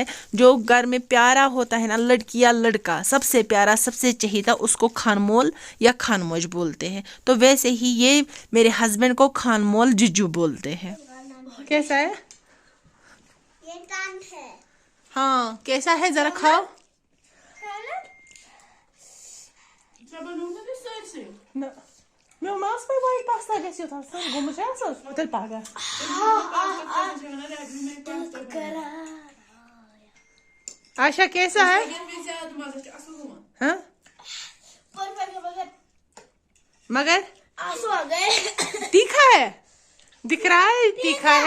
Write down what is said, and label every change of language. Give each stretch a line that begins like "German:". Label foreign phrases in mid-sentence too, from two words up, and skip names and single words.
Hindi: जो घर में प्यारा होता है ना, लड़की या लड़का, सबसे प्यारा सबसे चहीता, उसको खानमोल या खानमोज बोलते हैं। तो वैसे ही ये मेरे हस्बैंड को खानमोल जीजू बोलते हैं। कैसा है? ये कान है। हाँ, कैसा है जरा खाओ। Meu mas foi vai pasta gesi o tasın gomuş yasız otel paga. आशा कैसा है? हाँ? मगर आंसू आ गए। तीखा है, दिख रहा है तीखा है।